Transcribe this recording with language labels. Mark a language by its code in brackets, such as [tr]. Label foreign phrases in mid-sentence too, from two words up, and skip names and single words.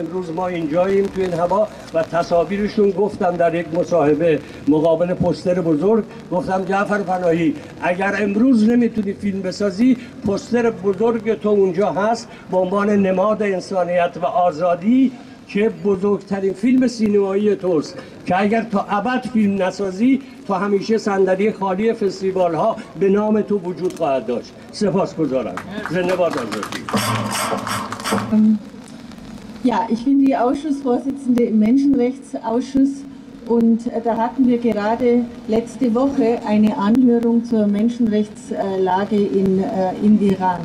[fa] امروز ما اینجاییم تو این هوا و تصاویرشون گفتم در یک مصاحبه مقابل پوستر بزرگ، گفتم جعفر پناهی اگر امروز نمیتونی فیلم بسازی، پوستر بزرگ تو اونجا هست به عنوان نماد انسانیت و آزادی که بزرگترین فیلم سینمایی توست که اگر تا ابد فیلم نسازی تو همیشه صندلی خالی فستیوال ها به نام تو وجود خواهد داشت. سپاسگزارم. زنده باد آزادی. [de] Ja, ich bin die Ausschussvorsitzende im Menschenrechtsausschuss und da hatten wir gerade letzte Woche eine Anhörung zur Menschenrechtslage im Iran.